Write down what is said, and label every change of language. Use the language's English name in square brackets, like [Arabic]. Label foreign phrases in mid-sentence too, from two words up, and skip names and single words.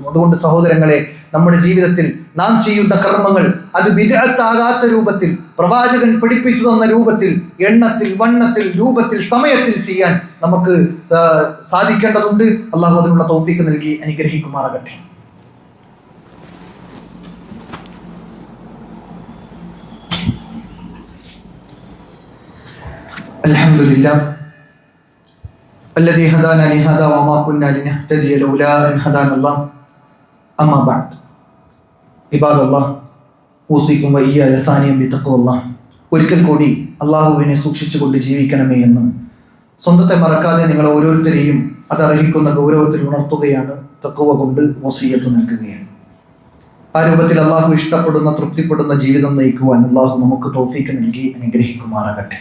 [Malayalam] അതുകൊണ്ട് സഹോദരങ്ങളെ, നമ്മുടെ ജീവിതത്തിൽ നാം ചെയ്യുന്ന കർമ്മങ്ങൾ അത് ബിദ്അത്താകാത്ത രൂപത്തിൽ, പ്രവാചകൻ പഠിപ്പിച്ചു തന്ന രൂപത്തിൽ, എണ്ണത്തിൽ, വണ്ണത്തിൽ, രൂപത്തിൽ, സമയത്തിൽ ചെയ്യാൻ നമുക്ക് സാധിക്കേണ്ടതുണ്ട്. അള്ളാഹു അതിനുള്ള തൗഫീഖ് നൽകി അനുഗ്രഹിക്കുമാറാകട്ടെ. [Arabic] അൽഹംദുലില്ലാഹ് الذي هدانا لهذا وما كنا لنهتدي لولا أن هدانا الله أما بعد عباد الله أوصيكم وإياي ثانيا بتقوى الله. [Malayalam] ഒരിക്കൽ കൂടി അള്ളാഹുവിനെ സൂക്ഷിച്ചുകൊണ്ട് ജീവിക്കണമേ എന്ന് സ്വന്തത്തെ മറക്കാതെ നിങ്ങൾ ഓരോരുത്തരെയും അതർഹിക്കുന്ന ഗൗരവത്തിൽ ഉണർത്തുകയാണ്, തഖ്വ കൊണ്ട് വസിയ്യത്ത് നൽകുകയാണ്. ആ രൂപത്തിൽ അള്ളാഹു ഇഷ്ടപ്പെടുന്ന, തൃപ്തിപ്പെടുന്ന ജീവിതം നയിക്കുവാൻ അള്ളാഹു നമുക്ക് തൗഫീഖ് നൽകി അനുഗ്രഹിക്കുമാറാകട്ടെ.